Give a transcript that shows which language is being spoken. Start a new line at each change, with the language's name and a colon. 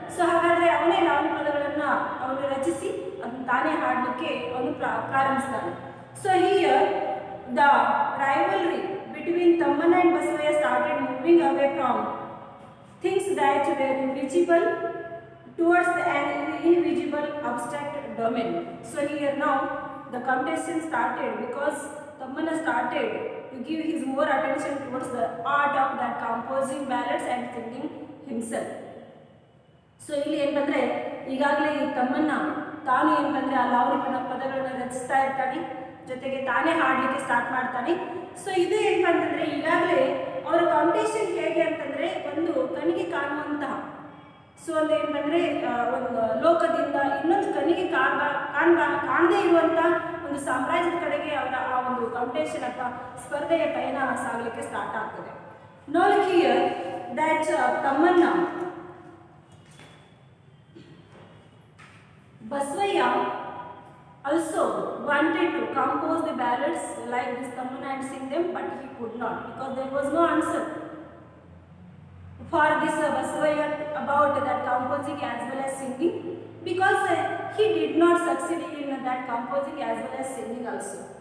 Kannada: So ಹಾಗಾದರೆ ಅವನೇ ಲಾವಣಿ ಪದಗಳನ್ನು ಅವನು ರಚಿಸಿ ಅದನ್ನು ತಾನೇ ಹಾಡಲಿಕ್ಕೆ ಅವನು ಪ್ರಾರಂಭಿಸ್ತಾನೆ.
English: So here the rivalry between Tammanna and Basavayya started moving away from things that were invisible towards an invisible abstract domain. So here now the contestant started, because Tammanna started to give his more attention towards the art of that composing ballads and singing himself.
Kannada: So ಇಲ್ಲಿ ಏನಂದರೆ, ಈಗಾಗಲೇ ಈ ತಮ್ಮನ್ನ ತಾನು ಏನಂದರೆ ಆ ಲಾವಣಿ ಪದಗಳನ್ನು ರಚಿಸ್ತಾ ಇರ್ತಾನೆ, ಜೊತೆಗೆ ತಾನೇ ಹಾಡಲಿಕ್ಕೆ ಸ್ಟಾರ್ಟ್ ಮಾಡ್ತಾನೆ. ಸೊ ಇದು ಏನಪ್ಪ ಅಂತಂದರೆ, ಈಗಾಗಲೇ ಅವರ ಕಾಂಪಿಟೇಷನ್ ಹೇಗೆ ಅಂತಂದರೆ, ಒಂದು ಕಣ್ಣಿಗೆ ಕಾಣುವಂತಹ, ಸೊ ಒಂದು ಏನಂದರೆ ಒಂದು ಲೋಕದಿಂದ ಇನ್ನೊಂದು ಕಣ್ಣಿಗೆ ಕಾಣದೇ ಇರುವಂಥ ಒಂದು ಸಾಮ್ರಾಜ್ಯದ ಕಡೆಗೆ ಅವರ ಆ ಒಂದು ಕಾಂಪಿಟೇಷನ್ ಅಥವಾ ಸ್ಪರ್ಧೆಯ ಪಯಣ ಸಾಗಲಿಕ್ಕೆ ಸ್ಟಾರ್ಟ್ ಆಗ್ತದೆ.
English: Now here that Tammanna Basavaya also wanted to compose the ballads like this Tammanna and sing them, but he could not, because there was no answer for this Basavaya about that composing as well as singing, because he did not succeed in that composing as well as singing also.